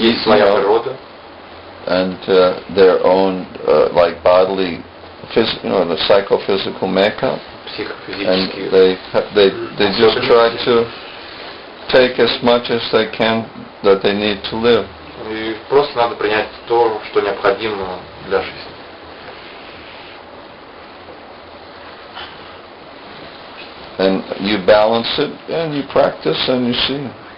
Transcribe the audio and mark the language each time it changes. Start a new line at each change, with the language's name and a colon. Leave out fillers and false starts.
Russian: есть своя природа.
English: And their own like bodily, the psychophysical makeup. And they just try to take as much as they can that they need to live.
Russian: И просто надо принять то, что необходимо для жизни.
English: And you balance it, and you practice, and you see,